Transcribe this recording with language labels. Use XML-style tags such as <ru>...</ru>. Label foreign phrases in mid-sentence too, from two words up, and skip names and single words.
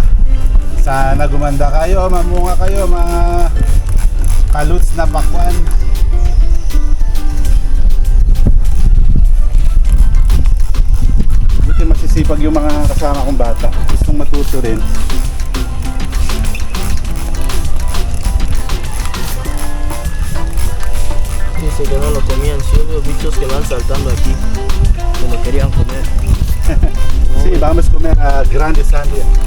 <tl>Sana gumanda kayo, mamunga kayo, mga kaluts na pakwan. Buti masisipag yung mga kasama kong bata. Gustong matuto rin.</tl> <es>Dice que no lo comían. Sí, veo bichos que van saltando aquí. Que lo querían comer. Sí, vamos a comer a Grande Sandia.</es>